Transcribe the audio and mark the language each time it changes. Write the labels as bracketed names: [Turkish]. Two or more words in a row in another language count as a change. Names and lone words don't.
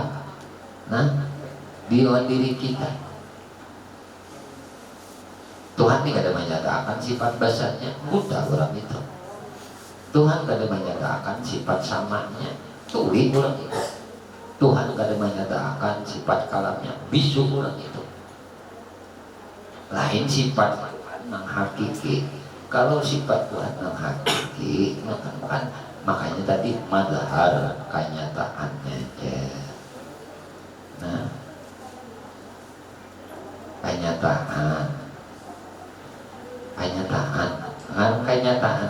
[Banjar] Nah, di dalam diri kita Tuhan ini kada menyatakan sifat basarnya, buta orang itu. Tuhan kada menyatakan sifat samanya, tuli orang itu. Tuhan kada menyatakan sifat kalamnya, bisu orang itu. Lain sifat nang hakiki. Kalau sifat Tuhan nang hakiki, makanya tadi madhar kenyataannya aja. Nah, kenyataan, kenyataan.